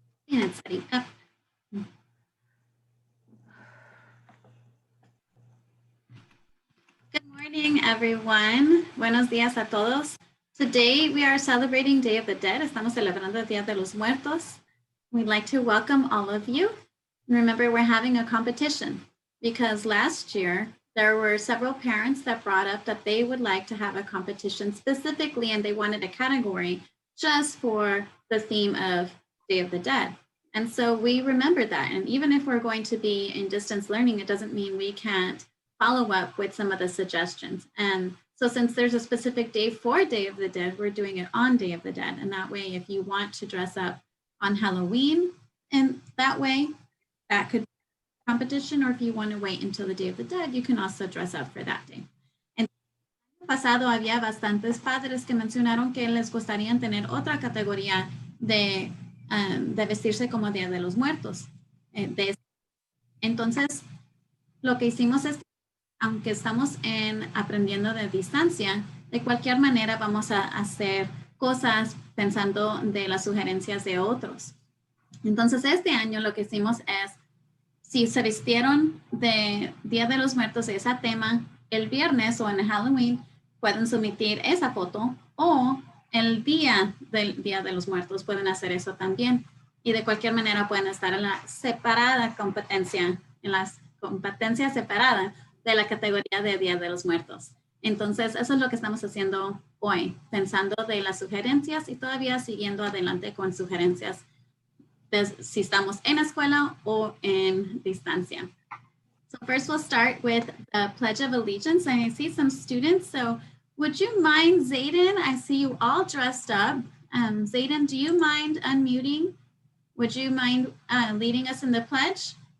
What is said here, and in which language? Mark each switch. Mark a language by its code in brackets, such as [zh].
[en] And it's setting up. Good morning, everyone. [es] Buenos días a todos. [en] Today we are celebrating Day of the Dead. [es] Estamos celebrando el Día de los Muertos. [en] We'd like to welcome all of you. And remember, we're having a competition because last year there were several parents that brought up that they would like to have a competition specifically, and they wanted a category just for the theme of Day of the Dead. And so we remember that. And even if we're going to be in distance learning, it doesn't mean we can't follow up with some of the suggestions. And so since there's a specific day for Day of the Dead, we're doing it on Day of the Dead. And that way, if you want to dress up on Halloween, and that way, that could be a competition, or if you want to wait until the Day of the Dead, you can also dress up for that day. [es] En el pasado había bastantes padres que mencionaron que les gustaría tener otra categoría de vestirse como Día de los Muertos. Entonces, lo que hicimos es, aunque estamos aprendiendo de distancia, de cualquier manera vamos a hacer cosas pensando de las sugerencias de otros. Entonces, este año lo que hicimos es, si se vistieron de Día de los Muertos de ese tema, el viernes o en Halloween pueden someter esa foto, o el día del Día de los Muertos pueden hacer eso también. Y de cualquier manera pueden estar en la separada competencia, en las competencias separadas de la categoría de Día de los Muertos. Entonces, eso es lo que estamos haciendo hoy, pensando de las sugerencias y todavía siguiendo adelante con sugerencias de si estamos en escuela o en distancia. [en] So first we'll start with the Pledge of Allegiance. And I see some students, so would you mind, Zayden? I see you all dressed up. Zayden, do you mind unmuting? Would you mind leading us in the pledge?